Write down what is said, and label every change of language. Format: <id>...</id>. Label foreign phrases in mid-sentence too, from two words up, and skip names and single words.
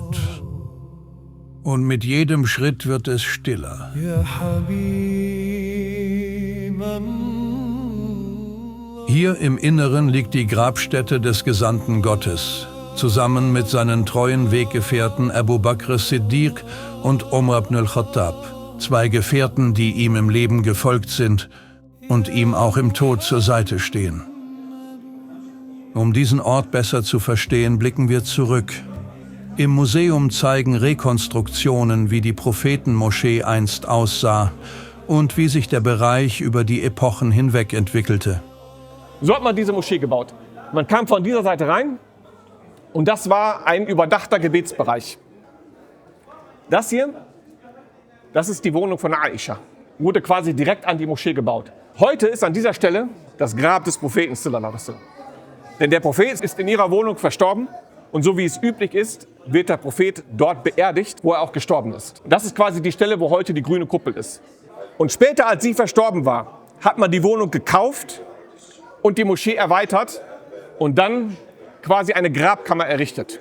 <de>Und mit jedem Schritt wird es stiller. Hier im Inneren liegt die Grabstätte des Gesandten Gottes, zusammen mit seinen treuen Weggefährten Abu Bakr as-Siddiq und Umar ibn al-Khattab. 2 Gefährten, die ihm im Leben gefolgt sind und ihm auch im Tod zur Seite stehen. Um diesen Ort besser zu verstehen, blicken wir zurück. Im Museum zeigen Rekonstruktionen, wie die Prophetenmoschee einst aussah und wie sich der Bereich über die Epochen hinweg entwickelte. So hat man diese Moschee gebaut. Man kam von dieser Seite rein und das war ein überdachter Gebetsbereich. Das hier, das ist die Wohnung von Aisha. Wurde quasi direkt an die Moschee gebaut. Heute ist an dieser Stelle das Grab des Propheten</de> <ar>صلى الله عليه وسلم.</ar> <de>Denn der Prophet ist in ihrer Wohnung verstorben und so wie es üblich ist, wird der Prophet dort beerdigt, wo er auch gestorben ist. Das ist quasi die Stelle, wo heute die grüne Kuppel ist. Und später, als sie verstorben war, hat man die Wohnung gekauft und die Moschee erweitert und dann quasi eine Grabkammer errichtet.</de>